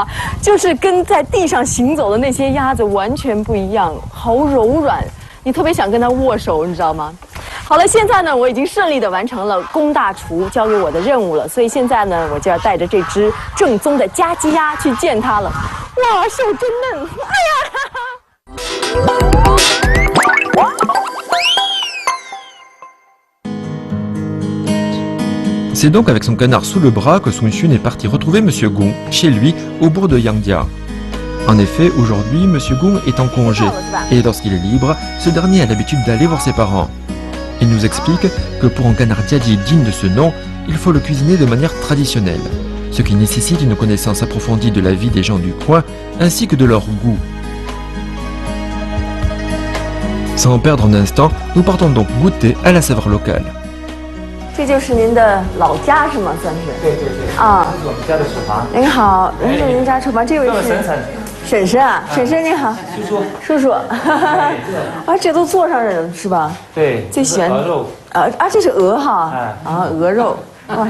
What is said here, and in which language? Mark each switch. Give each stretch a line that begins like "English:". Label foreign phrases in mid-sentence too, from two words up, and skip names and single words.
Chinese: 就是跟在地上行走的那些鸭子完全不一样，好柔软，你特别想跟它握手，你知道吗？好了，现在呢，我已经顺利地完成了龚大厨交给我的任务了，所以现在呢，我就要带着这只正宗的家鸡鸭去见它了。哇，手真嫩！哎呀！
French: C'est donc avec son canard sous le bras que Sun Xun est parti retrouver Monsieur Gong, chez lui, au bourg de Yangdia. En effet, aujourd'hui, Monsieur Gong est en congé, et lorsqu'il est libre, ce dernier a l'habitude d'aller voir ses parents. Il nous explique que pour un canard Diadi digne de ce nom, il faut le cuisiner de manière traditionnelle, ce qui nécessite une connaissance approfondie de la vie des gens du coin, ainsi que de leur goût. Sans perdre un instant, nous partons donc goûter à la saveur locale.
Chinese: 这就是您的老家是吗？算是。对对对。啊，这是我们家的厨房。您好，这是您家厨房，这位是婶婶啊，婶婶您好。叔叔。啊，这都做上人是吧？对。最喜欢鹅肉。这是鹅哈。啊，鹅肉。哇。